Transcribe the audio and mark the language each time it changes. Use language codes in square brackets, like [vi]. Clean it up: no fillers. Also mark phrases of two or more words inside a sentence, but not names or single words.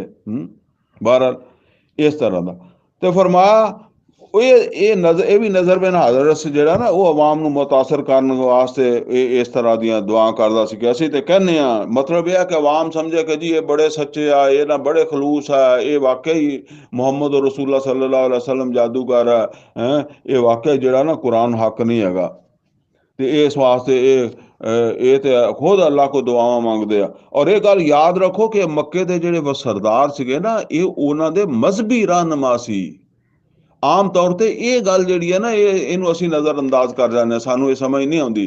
[pa] ਬਹਰਹਾਲ ਇਸ ਤਰ੍ਹਾਂ ਦਾ। ਤੇ ਫਰਮਾਇਆ ਇਹ ਵੀ ਨਜ਼ਰ ਬਿਨ ਹਾਜ਼ਰਸ ਜਿਹੜਾ ਨਾ, ਉਹ ਆਵਾਮ ਨੂੰ ਮੁਤਾਸਰ ਕਰਨ ਵਾਸਤੇ ਇਸ ਤਰ੍ਹਾਂ ਦੀਆਂ ਦੁਆ ਕਰਦਾ ਸੀ ਕਿ ਅਸੀਂ ਤੇ ਕਹਿੰਦੇ ਹਾਂ, ਮਤਲਬ ਇਹ ਹੈ ਕਿ ਆਵਾਮ ਸਮਝੇ ਕਿ ਜੀ ਇਹ ਬੜੇ ਸੱਚੇ ਆ, ਇਹ ਨਾ ਬੜੇ ਖਲੂਸ ਆ, ਇਹ ਵਾਕਈ ਮੁਹੰਮਦ ਰਸੂਲullah [ar] صلى الله عليه وسلم [pa] ਜਾਦੂਗਰ ਹੈ, ਇਹ ਵਾਕਈ ਜਿਹੜਾ ਨਾ ਕੁਰਾਨ ਹੱਕ ਨਹੀਂ ਹੈਗਾ। ਤੇ ਇਸ ਵਾਸਤੇ ਇਹ ਤੇ ਖੁਦ ਅੱਲਾ ਕੋ ਦੁਆਵਾਂ ਮੰਗਦੇ ਆ। ਔਰ ਇਹ ਗੱਲ ਯਾਦ ਰੱਖੋ ਕਿ ਮੱਕੇ ਦੇ ਜਿਹੜੇ ਸਰਦਾਰ ਸੀਗੇ ਨਾ, ਇਹ ਉਹਨਾਂ ਦੇ ਮਜ਼ਹਬੀ ਰਹਿਨੁਮਾ ਸੀ। ਆਮ ਤੌਰ ਤੇ ਇਹ ਗੱਲ ਜਿਹੜੀ ਹੈ ਨਾ, ਇਹਨੂੰ ਅਸੀਂ ਨਜ਼ਰ ਅੰਦਾਜ਼ ਕਰ ਜਾਂਦੇ ਹਾਂ, ਸਾਨੂੰ ਇਹ ਸਮਝ ਨਹੀਂ ਆਉਂਦੀ।